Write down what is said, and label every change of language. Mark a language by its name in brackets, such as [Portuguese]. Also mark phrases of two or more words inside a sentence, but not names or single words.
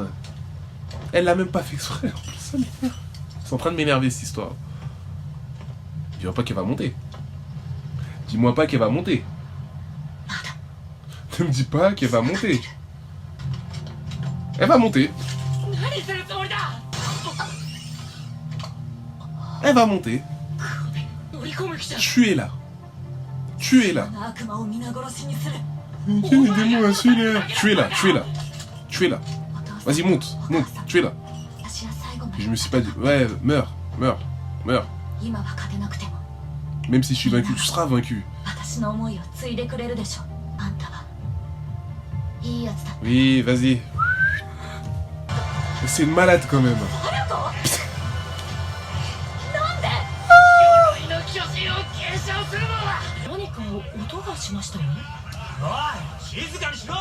[French] Elle l'a même pas fait exprès, en plus, ça m'énerve. C'est en train de m'énerver, cette histoire. Dis-moi pas qu'elle va monter. Dis-moi pas qu'elle va monter. Ne me dis pas qu'elle va monter. Elle va monter. [Japanese] 何するつもりだ。 [French] Elle va monter. [Japanese] 乗り込む気じゃ。 [French] Tuez-la. Tuez-la. [Japanese] 悪魔を皆殺しにする。 [French] Tuez-la, tuez-la. Tuez-la. Vas-y, monte, monte, tuez-la. [Japanese] 私は最後まで [French] Je me suis pas dit, ouais, meurs, meurs, meurs. [Japanese] 今は勝てなくても [French] Même si je suis vaincu, tu seras vaincu. [Japanese] 私の思いを継いでくれるでしょ。あんたはいいやつだ。 [French] Oui, vas-y. C'est une malade quand même. [Japanese] あの子なんで。鎧の巨人を継承するのは。何か音がしましたよね。おい、静かにしろ。